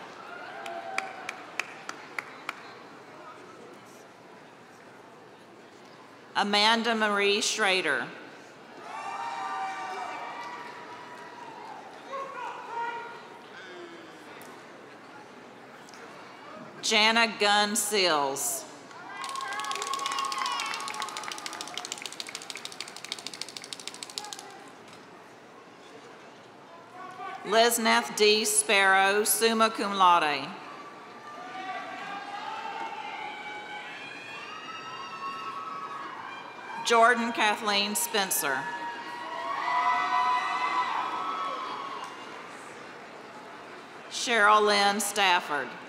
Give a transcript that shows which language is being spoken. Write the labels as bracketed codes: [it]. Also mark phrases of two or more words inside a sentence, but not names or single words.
[en] Amanda Marie Schrader. Jana Gunn Seals. Lisnath D. Sparrow, [la] summa cum laude. [en] Jordan Kathleen Spencer. Cheryl Lynn Stafford.